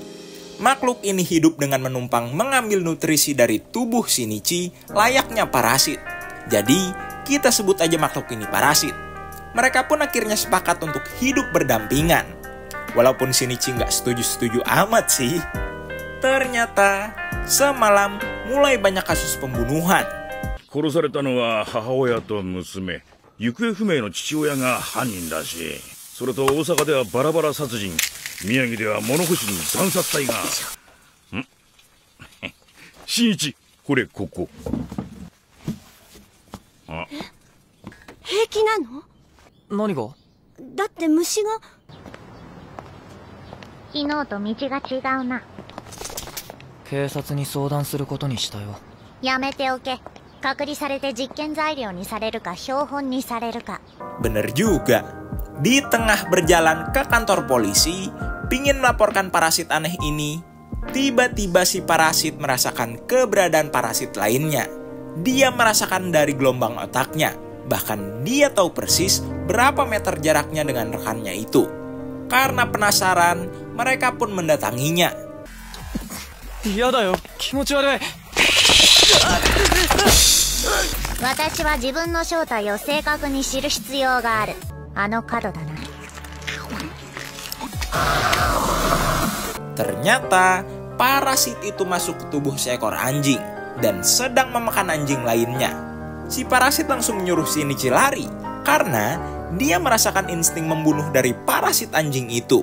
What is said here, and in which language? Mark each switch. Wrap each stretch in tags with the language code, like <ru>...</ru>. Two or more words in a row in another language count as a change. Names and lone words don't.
<id>Makhluk ini hidup dengan menumpang mengambil nutrisi dari tubuh Shinichi layaknya parasit. Jadi, kita sebut aja makhluk ini parasit. Mereka pun akhirnya sepakat untuk hidup berdampingan. Walaupun Shinichi nggak setuju-setuju amat sih. Ternyata, semalam mulai banyak kasus pembunuhan.</id> <ja>殺されたのは母親と娘、行方不明の父親が犯人らしい。それと大阪ではバラバラ殺人、宮城では物干しに惨殺隊が。新一、これここ。あ、平気なの？何が？だって虫が。昨日と道が違うな。警察に相談することにしたよ。やめておけ。隔離されて実験材料にされるか標本にされるか。</ja> <id>Bener juga. Di tengah berjalan ke kantor polisi, pingin melaporkan parasit aneh ini, tiba-tiba si parasit merasakan keberadaan parasit lainnya. Dia merasakan dari gelombang otaknya, bahkan dia tahu persis berapa meter jaraknya dengan rekannya itu. Karena penasaran, mereka pun mendatanginya.</id> <ja>やだよ、気持ち悪い. 私は自分の正体を正確に知る必要がある。あの角だな。</ja> <id>Ternyata parasit itu masuk ke tubuh seekor anjing dan sedang memakan anjing lainnya. Si parasit langsung menyuruh Shinichi lari karena dia merasakan insting membunuh dari parasit anjing itu.</id>